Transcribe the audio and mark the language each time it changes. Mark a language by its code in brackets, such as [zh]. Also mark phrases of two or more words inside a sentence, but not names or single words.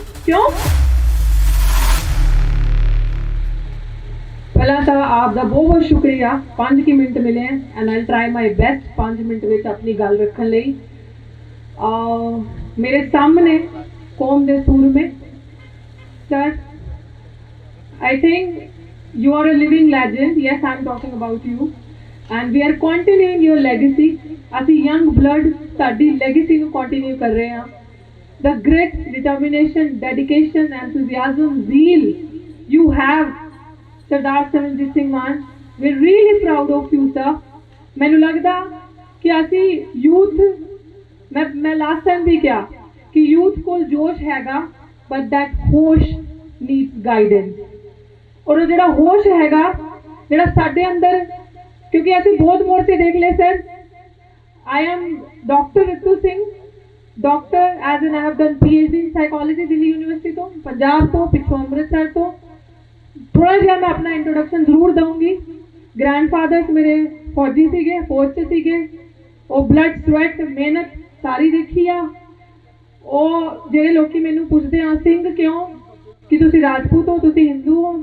[pa] ਕਿਉਂ? ਪਹਿਲਾਂ ਤਾਂ ਆਪ ਦਾ ਬਹੁਤ ਬਹੁਤ ਸ਼ੁਕਰੀਆ। 5 ਮਿੰਟ ਮਿਲੇ [en] and I try my best [pa] 5 ਮਿੰਟ ਵਿੱਚ ਆਪਣੀ ਗੱਲ ਰੱਖਣ ਲਈ। ਮੇਰੇ ਸਾਹਮਣੇ ਕੌਮ ਦੇ ਸੂਰਮੇ ਸਰ, [en] I think you are a living legend. Yes, I'm talking about you. And we are continuing your legacy. [pa] ਅਸੀਂ [en] young blood [pa] ਸਾਡੀ legacy ਨੂੰ continue ਕਰ ਰਹੇ ਹਾਂ। [en] The grit, determination, dedication, enthusiasm, zeal you have, Sardar Saranjit Singh Mann, we're really proud of you, sir. [pa] ਮੈਨੂੰ ਲੱਗਦਾ ਕਿ ਅਸੀਂ youth, ਮੈਂ [en] last time [pa] ਵੀ ਕਿਹਾ ਕਿ youth ਕੋਲ ਜੋਸ਼ ਹੈਗਾ, [en] but that ਹੋਸ਼ needs guidance. [pa] ਔਰ ਜਿਹੜਾ ਹੋਸ਼ ਹੈਗਾ ਜਿਹੜਾ ਸਾਡੇ ਅੰਦਰ, ਕਿਉਂਕਿ ਅਸੀਂ ਬਹੁਤ ਮੋਰਚੇ ਦੇਖ ਲਏ ਸਰ। [en] I am Dr. Ritu Singh, doctor as in I have done PhD in psychology [pa] ਦਿੱਲੀ ਯੂਨੀਵਰਸਿਟੀ ਤੋਂ, ਪੰਜਾਬ ਤੋਂ, ਪਿੱਛੋਂ ਅੰਮ੍ਰਿਤਸਰ ਤੋਂ। ਥੋੜਾ ਜਿਹਾ ਮੈਂ ਆਪਣਾ ਇੰਟਰੋਡਕਸ਼ਨ ਜ਼ਰੂਰ ਦਊਂਗੀ। ਗ੍ਰੈਂਡਫਾਦਰਸ ਮੇਰੇ ਫੌਜੀ ਸੀਗੇ, ਫੌਜ 'ਚ ਸੀਗੇ। ਉਹ [en] blood sweat [pa] ਮਿਹਨਤ ਸਾਰੀ ਦੇਖੀ ਆ। ਉਹ ਜਿਹੜੇ ਲੋਕੀ ਮੈਨੂੰ ਪੁੱਛਦੇ ਆ ਸਿੰਘ ਕਿਉਂ, ਕਿ ਤੁਸੀਂ ਰਾਜਪੂਤ ਹੋ, ਤੁਸੀਂ ਹਿੰਦੂ ਹੋ।